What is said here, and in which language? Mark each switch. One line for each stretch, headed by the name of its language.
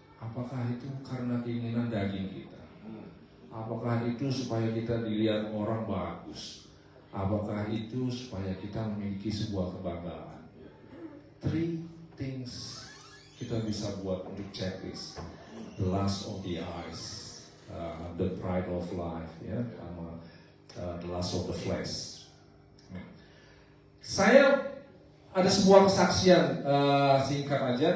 Indonesian: Apakah itu karena keinginan daging kita? Apakah itu supaya kita dilihat orang bagus? Apakah itu supaya kita memiliki sebuah kebanggaan?
English: 3 things
Indonesian: kita bisa buat untuk checklist.
English: The lust of the eyes, the pride of life, ya, sama the lust of the flesh.
Indonesian: Saya ada sebuah kesaksian singkat aja.